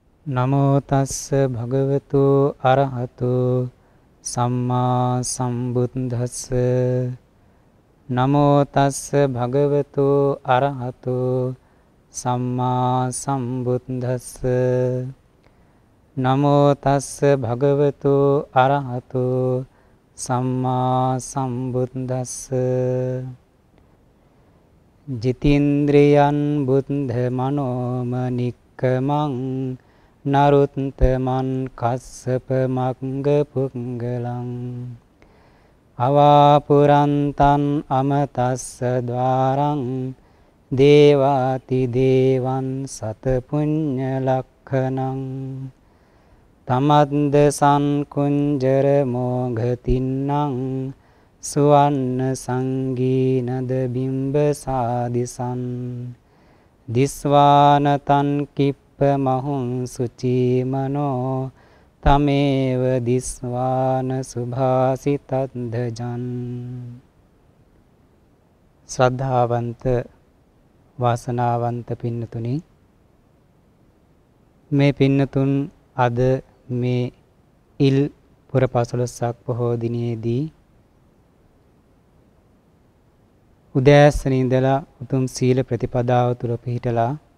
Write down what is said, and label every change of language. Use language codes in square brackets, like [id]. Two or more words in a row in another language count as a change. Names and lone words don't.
[pi] නමෝ තස්ස භගවතු අරහතු සම්මා සම්බුද්දස්ස නමෝ තස්ස භගවතු අරහතු සම්මා සම්බුද්දස්ස නමෝ තස්ස භගවතු අරහතු සම්මා සම්බුද්දස්ස ජිතේන්ද්‍රයන් බුද්ධ මනෝමනික්කමං නරුත්තමන් කස්සප මග්ග පුංගලං අවාපුරන්තං අමතස්ස ద్వාරං දේවාති දේවං සත පුඤ්ඤ ලක්ඛනං තමද්ද සංකුංජර මොඝතින්නං සුවන්න සංගීනද බිම්බ සාදිසං දිස්වානතං කිප්ප මහුං සුචීමනෝ තමේව දිස්වාන සුභාසිතද්දජන්. [si] ශ්‍රද්ධාවන්ත වාසනාවන්ත පින්නතුනි, මේ පින්නතුන් අද මේ ඉල් පුර 15ක් පොහෝ දිනේදී උදෑසන ඉඳලා උතුම් සීල ප්‍රතිපදාව තුළ පිහිටලා